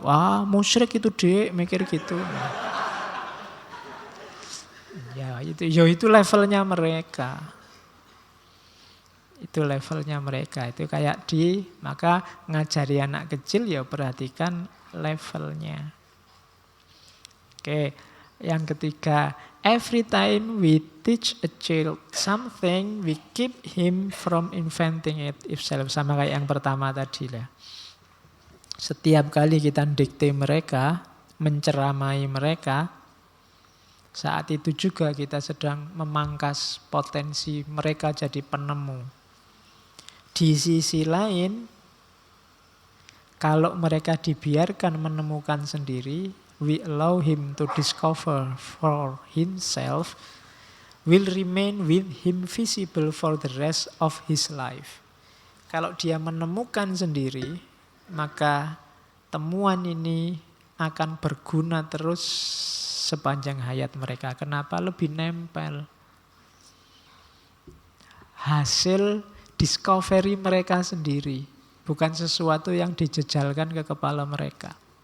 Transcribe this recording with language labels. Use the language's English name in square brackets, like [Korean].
[Indonesian] Wah, musyrik itu dek, mikir gitu. Itu levelnya mereka. Itu levelnya mereka. Itu kayak maka ngajari anak kecil ya perhatikan levelnya. Oke, yang ketiga, [English] every time we teach a child something, we keep him from inventing it himself. [Indonesian] Sama kayak yang pertama tadi lah. Setiap kali kita dikte mereka, menceramai mereka, saat itu juga kita sedang memangkas potensi mereka jadi penemu. Di sisi lain, kalau mereka dibiarkan menemukan sendiri, [English] we allow him to discover for himself, will remain with him visible for the rest of his life. [Indonesian] Kalau dia menemukan sendiri, maka temuan ini akan berguna terus sepanjang hayat mereka. Kenapa? Lebih nempel. Hasil discovery mereka sendiri, bukan sesuatu yang dijejalkan ke kepala mereka.